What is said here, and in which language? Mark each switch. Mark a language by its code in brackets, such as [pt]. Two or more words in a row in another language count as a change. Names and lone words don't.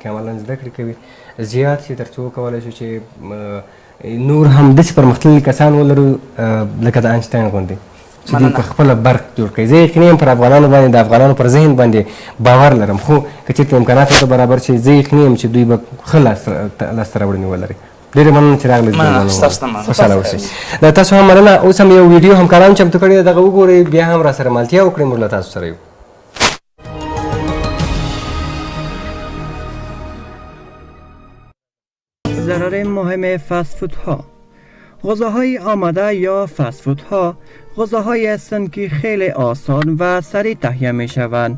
[ps] کې عملا زده کړې کوي زیات شي تر څو وکولی شو چې نور هم داسې پرمختللي کسان ولرو لکه د آینشتاین غوندې چې دوی په خپله برق جوړ کړي زه یقیني یم پر افغانانو باندې د افغانانو پر ذهن باندې باور لرم خو که چېرته امکانات ورته برابر شي زه یقیني یم چې دوی به ښه لاسته راوړنې ولري ډېرې مننه چې راغلئ خوشحاله اوسئ د تاسو هم مننه اوس هم یو ویډیو همکارانو چمتو کړې ده دغه وګورئ بیا هم راسره ملتیا وکړئ موږ له تاسو سره یو [fa] ضرر مهم فست فودها غذاهای آماده یا فست فودها غذاهایی هستند که خیلی آسان و سریع تهیه می شوند